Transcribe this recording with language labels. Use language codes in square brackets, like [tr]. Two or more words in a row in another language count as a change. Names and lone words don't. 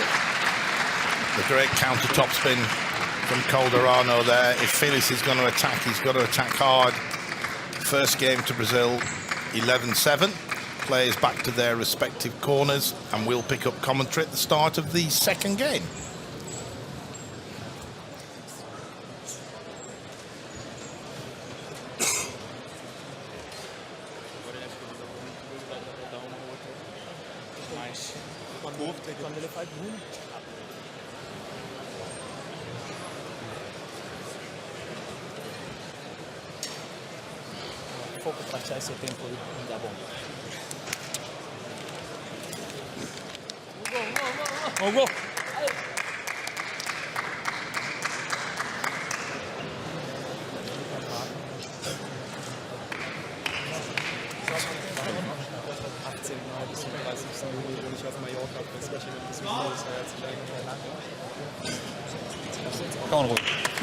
[en] The great counter topspin from Calderano there. If Felix is going to attack, he's got to attack hard. First game to Brazil, 11-7. Players back to their respective corners, and we'll pick up commentary at the start of the second game. [pt] Quando ele faz muito. Foco para achar esse tempo aí, não dá bom. Gol, gol! [de] Kann man ruhig.